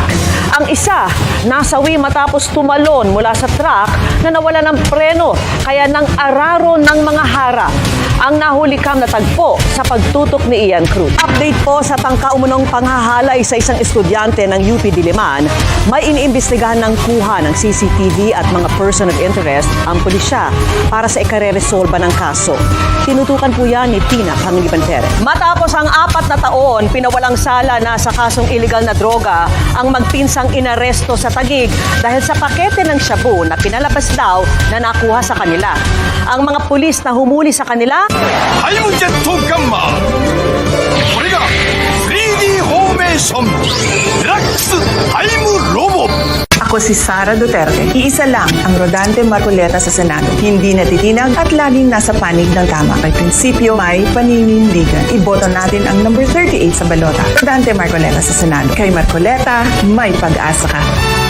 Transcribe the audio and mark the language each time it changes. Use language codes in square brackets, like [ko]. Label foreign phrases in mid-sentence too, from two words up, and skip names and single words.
[tl] Ang isa, nasawi matapos tumalon mula sa truck na nawala ng preno kaya nang araro ng mga harap. Ang nahulikam na tagpo sa pagtutok ni Ian Cruz. Update po sa tangka-umunong panghahalay sa isang estudyante ng UP Diliman, may iniimbestigahan ng kuha ng CCTV at mga [en] person of interest [tl] ang pulisya para sa ikareresolba ng kaso. Tinutukan po yan ni Tina Pangiliban Perez. Matapos ang 4 na taon, pinawalang sala na sa kasong illegal na droga ang magpinsang inaresto sa Taguig dahil sa pakete ng shabu na pinalabas daw na nakuha sa kanila. Ang mga pulis na humuli sa kanila, [ja] タイムジェットガンマーこれが 3D フォーメーションデラックスタイムロボ [tl] Ako si Sara Duterte. Iisa lang ang Rodante Marcoleta sa Senado. Hindi natitinag at laging nasa panig ng tama. May prinsipyo, may paninindigan. Iboto natin ang number 38 sa balota. Rodante Marcoleta sa Senado. Kay Marcoleta, may pag-asa ka.